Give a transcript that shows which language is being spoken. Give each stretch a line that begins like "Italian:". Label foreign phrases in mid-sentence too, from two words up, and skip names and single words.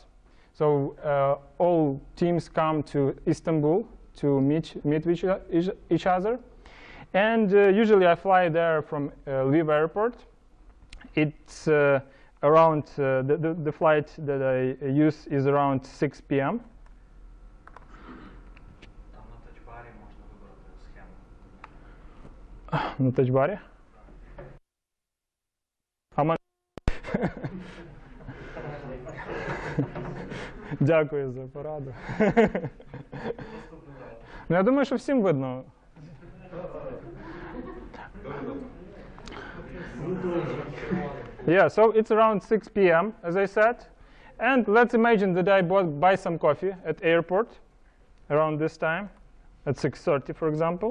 English: So all teams come to Istanbul to meet with each other. And usually I fly there from Lviv airport. It's around, the flight that I use is around 6 p.m.
Ukrainian: На тачбарі? Дякую за пораду. Ну, я думаю, що всім видно.
English: Yeah, so it's around 6 p.m., as I said. And let's imagine that I buy some coffee at airport around this time, at 6:30, for example.